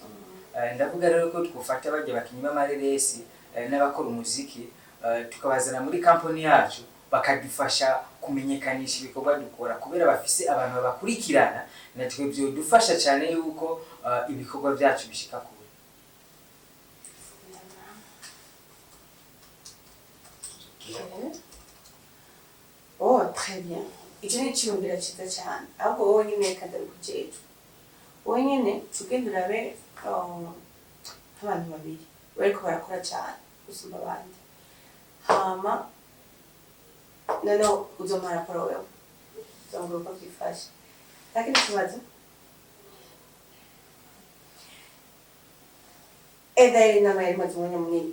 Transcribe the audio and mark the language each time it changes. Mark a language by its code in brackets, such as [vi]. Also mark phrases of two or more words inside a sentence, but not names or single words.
[rn] Ndavuga rero ko twufata bajya bakinyima amareresi n'abakora umuziki tukabazana muri company yacu bakadufasha kumenyekanisha ibikorwa dukora kubera bafise abantu babakurikirana natwe byo dufasha cyane yuko ibikorwa byacu bishika kure. [fr] Oh, très bien. [rn] Icyo ni icyumviro cyiza cyane. Ahubwo wowe nyine kadari kujejwe. Wowe nyine tugende urabe nk'abantu babiri bariko barakora cyane gusumba abandi. Hama noneho uzompa raporo wewe. Uzongera uko byifashe. Lakini kibazo Eda inama yari maze umwanya munini.